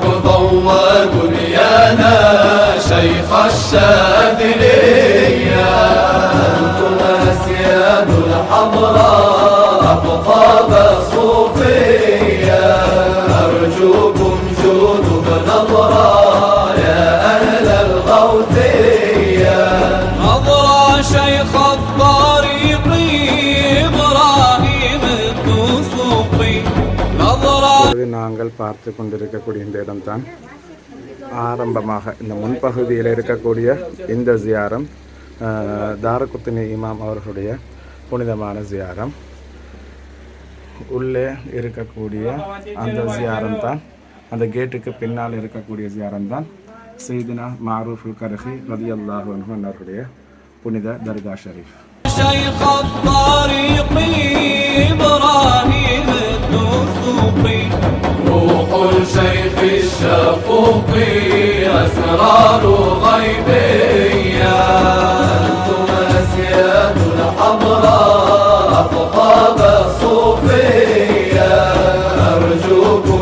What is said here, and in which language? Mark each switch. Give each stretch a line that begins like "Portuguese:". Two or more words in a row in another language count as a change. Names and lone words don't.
Arabic: ضوى دنيانا شيخ الشاذلية أنتم أسياد الحضراء أقطاب الصوفية أرجوكم جودوا بنظرة يا أهل الغوثية نظرة شيخ الطريق إبراهيم الدسوقي نظرة.
Tamil: நாங்கள் பார்த்து கொண்டிருக்கக்கூடிய இந்த இடம்தான் ஆரம்பமாக இந்த முன்பகுதியில் இருக்கக்கூடிய இந்த ஜியாரம் தாரகுத்னி இமாம் அவர்களுடைய புனிதமான ஜியாரம். உள்ளே இருக்கக்கூடிய அந்த ஜியாரம் தான், அந்த கேட்டுக்கு பின்னால் இருக்கக்கூடிய ஜியாரம் தான் சையதுனா மாரூஃபுல் கர்ஹி
Arabic: رضي الله عنه
Tamil: அவர்களுடைய புனித தர்கா ஷரீஃப்.
Arabic: شيخ الطريق إبراهيم الدسوقي روح الشيخ الشفوقي أسرار غيبية أنتم أسياد الحضراء أقطاب الصوفية أرجوكم.